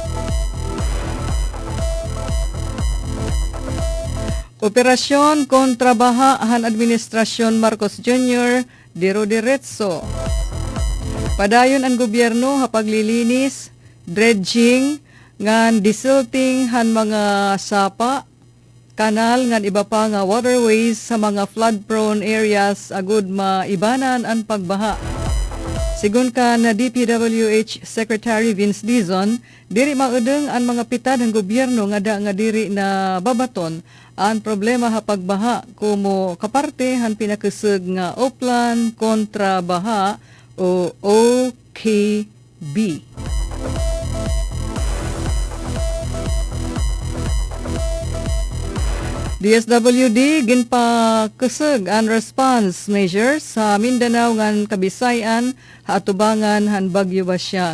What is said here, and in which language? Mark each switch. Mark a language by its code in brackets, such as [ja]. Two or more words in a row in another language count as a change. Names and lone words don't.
[war] Operasyon kontra baha han Administrasyon Marcos Jr. Diro-diretso. Padayon ang gobyerno hapaglilinis, dredging, ngan desilting han mga sapa, kanal ngan iba pa nga waterways sa mga [en] flood-prone areas [war] agud maibanan ang pagbaha. Sigun ka na DPWH Secretary Vince Dizon, diri maudeng ang mga pitad ng gobyerno nga diri na babaton ang problema ha pagbaha kumo kaparte han pinakaseg nga Oplan kontra Baha o OKB. DSWD ginpakaseg ang [en] response measures [war] sa Mindanao ngan Kabisayan haatubangan han Bagyo Basyang.